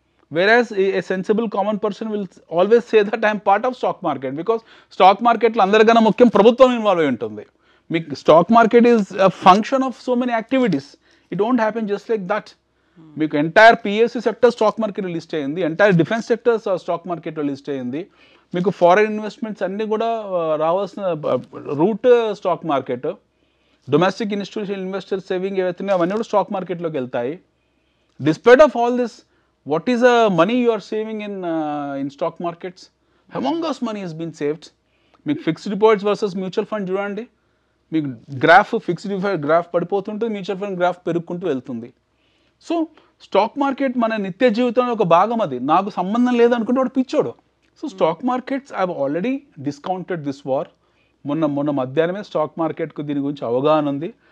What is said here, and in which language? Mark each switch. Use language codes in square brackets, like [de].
[en] Whereas a sensible common person will always say that I am part of stock market, because stock market [te] lo andarikana mukyam ప్రభుత్వం involve అయి ఉంటుంది. [en] మీకు stock market is a function of so many activities. It don't happen just like that. [te] మీకు entire PSC sector stock మార్కెట్లో list అయ్యింది, entire defence sector stock మార్కెట్లో list అయ్యింది. మీకు ఫారెన్ ఇన్వెస్ట్మెంట్స్ అన్నీ కూడా రావాల్సిన root stock market. Domestic institutional investor saving ఏవైతున్నాయో అవన్నీ కూడా స్టాక్ మార్కెట్లోకి వెళ్తాయి. [en] Despite of all this, what is the money you are saving in stock markets? Humongous money has been saved. [te] మీకు fixed deposits versus mutual fund చూడండి. మీకు fixed deposit graph పడిపోతుంటుంది, mutual fund graph పెరుగుకుంటూ వెళ్తుంది. So stock market మన నిత్య జీవితంలో ఒక భాగం. అది నాకు సంబంధం లేదనుకుంటే వాడు పిచ్చోడు. So stock markets [en] I have already discounted this war. [te] మొన్న మధ్యాహ్నమే స్టాక్ మార్కెట్కు దీని గురించి అవగాహన ఉంది.